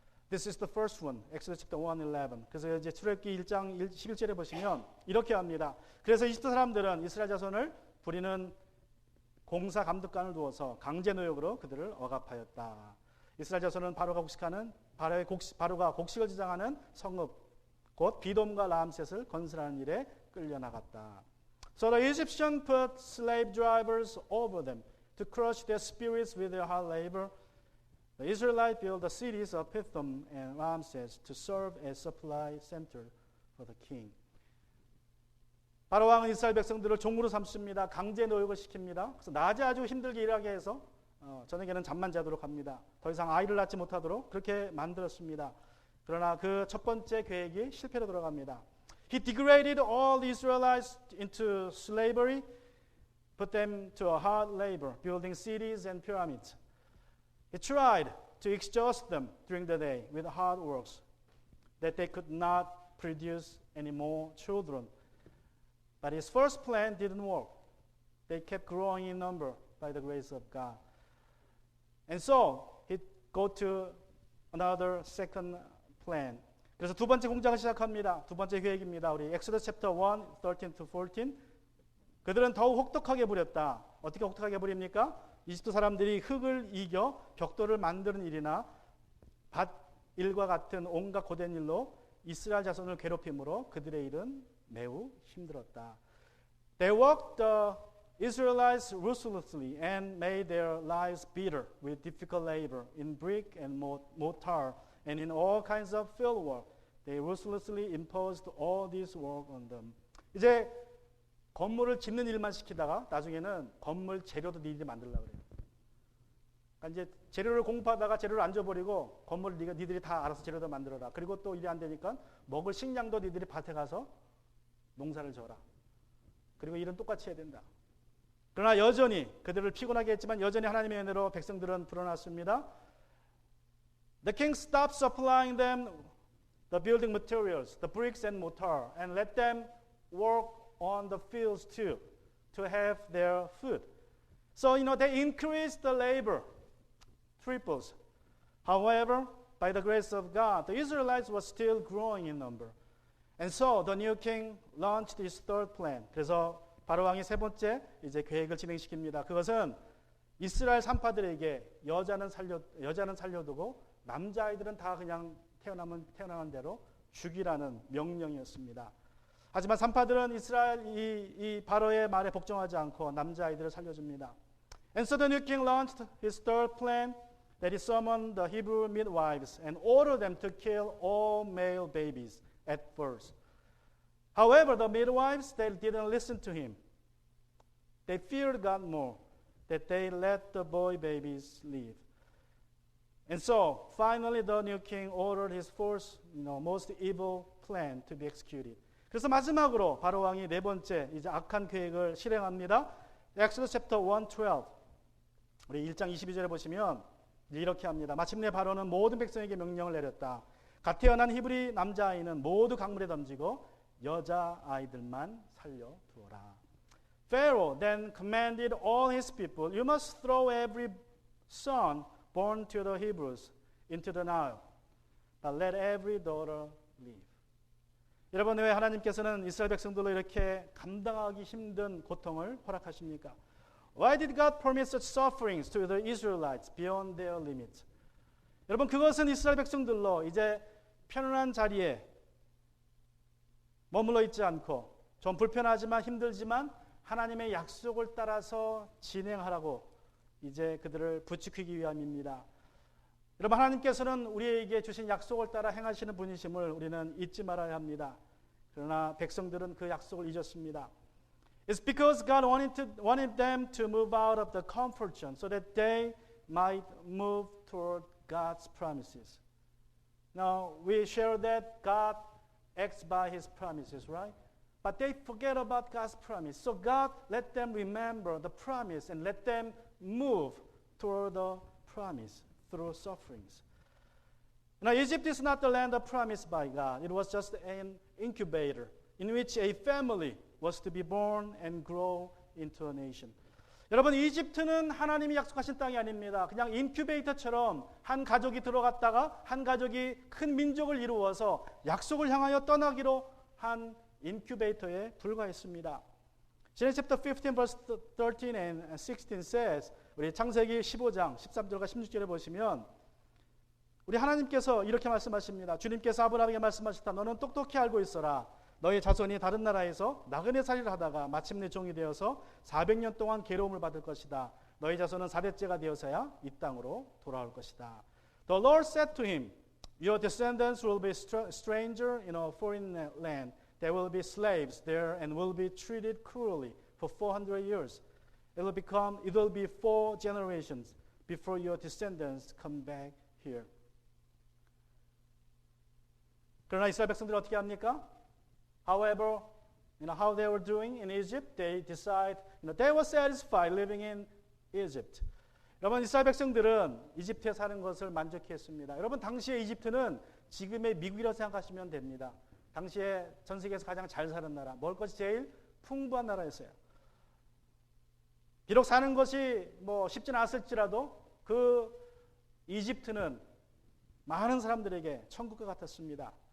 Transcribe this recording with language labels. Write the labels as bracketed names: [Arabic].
[English] This is the first one, Exodus chapter 1:11. [Korean] 그래서 이제 출애굽기 1장 11절에 보시면 이렇게 합니다. 그래서 이집트 사람들은 이스라엘 자손을 부리는 공사 감독관을 두어서 강제 노역으로 그들을 억압하였다. 이스라엘 자손은 바로가 곡식을 지장하는 성읍 곧 비돔과 라암셋을 건설하는 일에 끌려나갔다. [English] So the Egyptians put slave drivers over them to crush their spirits with their hard labor. The Israelites built the cities of Pithom and Ramses to serve as supply center for the king. [Korean] 바로 왕은 이스라엘 백성들을 종으로 삼습니다. 강제 노역을 시킵니다. 그래서 낮에 아주 힘들게 일하게 해서 저녁에는 잠만 자도록 합니다. 더 이상 아이를 낳지 못하도록 그렇게 만들었습니다. 그러나 그 첫 번째 계획이 실패로 돌아갑니다. [English] He degraded all the Israelites into slavery, put them to a hard labor, building cities and pyramids. He tried to exhaust them during the day with hard works, that they could not produce any more children. But his first plan didn't work. They kept growing in number by the grace of God. And so he go to another second plan. [Korean] 그래서 두 번째 공작을 시작합니다. 두 번째 계획입니다. [English] 우리 Exodus chapter 1, 13 to 14. [Korean] 그들은 더욱 혹독하게 부렸다. 어떻게 혹독하게 부립니까? 이집트 사람들이 흙을 이겨 벽돌을 만드는 일이나 밭 일과 같은 온갖 고된 일로 이스라엘 자손을 괴롭힘으로 그들의 일은 매우 힘들었다. [English] They worked the Israelites ruthlessly and made their lives bitter with difficult labor in brick and mortar and in all kinds of field work. They ruthlessly imposed all this work on them. [Korean] 이제 건물을 짓는 일만 시키다가 나중에는 건물 재료도 니들이 만들려고 그래요. 그러니까 이제 재료를 공급하다가 재료를 안 줘버리고 건물을 니들이 다 알아서 재료도 만들어라. 그리고 또 일이 안 되니까 먹을 식량도 니들이 밭에 가서 농사를 져라. 그리고 일은 똑같이 해야 된다. 그러나 여전히 그들을 피곤하게 했지만 여전히 하나님의 은혜로 백성들은 불어났습니다. [English] The king stopped supplying them the building materials, the bricks and mortar, and let them work on the fields too, to have their food. So, they increased the labor, triples. However, by the grace of God, the Israelites were still growing in number. And so, the new king launched his third plan. [Korean] 그래서 바로 왕이 세 번째 이제 계획을 진행시킵니다. 그것은 이스라엘 산파들에게 여자는 살려두고 남자아이들은 다 그냥 태어나는 대로 죽이라는 명령이었습니다. 하지만 산파들은 이스라엘 이 바로의 말에 복종하지 않고 남자아이들을 살려줍니다. [English] And so the new king launched his third plan, that he summoned the Hebrew midwives and ordered them to kill all male babies at birth. However, the midwives, they didn't listen to him. They feared God more, that they let the boy babies live. And so, finally, the new king ordered his fourth, most evil plan to be executed. [Korean] 그래서 마지막으로 바로 왕이 네 번째 이제 악한 계획을 실행합니다. [English] Exodus chapter 1:12. [Korean] 우리 1장 22절에 보시면 이렇게 합니다. 마침내 바로는 모든 백성에게 명령을 내렸다. 갓 태어난 히브리 남자아이는 모두 강물에 던지고 여자아이들만 살려두어라. [English] Pharaoh then commanded all his people, you must throw every son born to the Hebrews into the Nile, but let every daughter live. [Korean] 여러분, 왜 하나님께서는 이스라엘 백성들로 이렇게 감당하기 힘든 고통을 허락하십니까? [English] Why did God permit such sufferings to the Israelites beyond their limits? [Korean] 여러분, 그것은 이스라엘 백성들로 이제 편안한 자리에 머물러 있지 않고 좀 불편하지만 힘들지만 하나님의 약속을 따라서 진행하라고 이제 그들을 부추기기 위함입니다. 여러분, 하나님께서는 우리에게 주신 약속을 따라 행하시는 분이심을 우리는 잊지 말아야 합니다. 그러나 백성들은 그 약속을 잊었습니다. [English] It's because God wanted them to move out of the comfort zone so that they might move toward God's promises. Now, we share that God acts by His promises, right? But they forget about God's promise. So God let them remember the promise and let them move toward the promise through sufferings. Now, Egypt is not the land of promise by God. It was just an incubator in which a family was to be born and grow into a nation. [Korean] 여러분, 이집트는 하나님이 약속하신 땅이 아닙니다. 그냥 인큐베이터처럼 한 가족이 들어갔다가 한 가족이 큰 민족을 이루어서 약속을 향하여 떠나기로 한 인큐베이터에 불과했습니다. [English] Genesis chapter 15 verse 13 and 16 says, [Korean] 우리 창세기 15장 13절과 16절에 보시면 우리 하나님께서 이렇게 말씀하십니다. 주님께서 아브라함에게 말씀하셨다. 너는 똑똑히 알고 있어라. 너의 자손이 다른 나라에서 나그네 살이를 하다가 마침내 종이 되어서 400년 동안 괴로움을 받을 것이다. 너의 자손은 4대째가 되어서야 이 땅으로 돌아올 것이다. [English] The Lord said to him, Your descendants will be stranger in a foreign land. They will be slaves there and will be treated cruelly for 400 years. It will be 4 generations before your descendants come back here. [Korean] 그러나 이스라엘 백성들이 어떻게 합니까? [English] However, how they were doing in Egypt, they decide, they were satisfied living in Egypt. [Korean] 여러분, 이스라엘 백성들은 이집트에 사는 것을 만족했습니다. 여러분, 당시에 이집트는 지금의 미국이라고 생각하시면 됩니다. 당시에 전 세계에서 가장 잘 사는 나라, 먹을 것이 제일 풍부한 나라였어요. 비록 사는 것이 쉽진 않았을지라도 그 이집트는 많은 사람들에게 천국과 같았습니다.